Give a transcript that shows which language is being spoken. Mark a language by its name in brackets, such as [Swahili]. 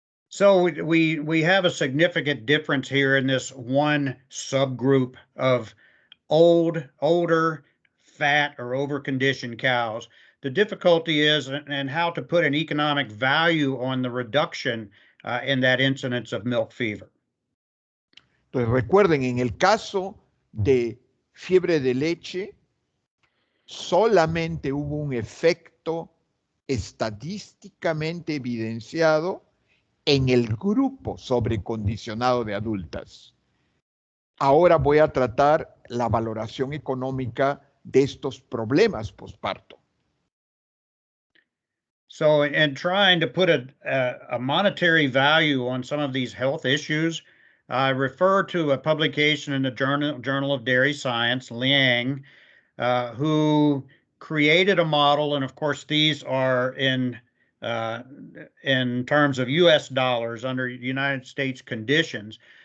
[English] So we have a significant difference here in this one subgroup of older, fat, or overconditioned cows. The difficulty is in how to put an economic value on the reduction in that incidence of milk fever. [Spanish] Entonces recuerden, en el caso de fiebre de leche, solamente hubo un efecto estadísticamente evidenciado en el grupo sobrecondicionado de adultas. Ahora voy a tratar la valoración económica de estos problemas posparto. [English] So in trying to put a monetary value on some of these health issues, I refer to a publication in the Journal of Dairy Science, Liang, who created a model, and of course these are in terms of US dollars under United States conditions,